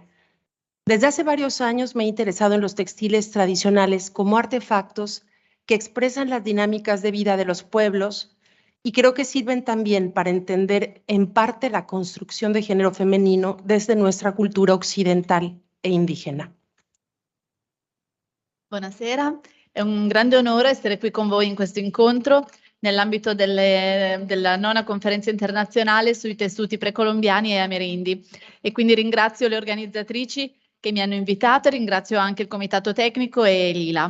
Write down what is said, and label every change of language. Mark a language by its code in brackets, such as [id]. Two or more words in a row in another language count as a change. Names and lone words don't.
[es] Desde hace varios años me he interesado en los textiles tradicionales como artefactos que expresan las dinámicas de vida de los pueblos y creo que sirven también para entender en parte la construcción de género femenino desde nuestra cultura occidental e indígena. [it] Buonasera, è un grande onore essere qui con voi in questo incontro nell'ambito della 9ª Conferenza Internazionale sui Tessuti Precolombiani e Amerindi. E quindi ringrazio le organizzatrici che mi hanno invitato, ringrazio anche il Comitato Tecnico e l'ILA.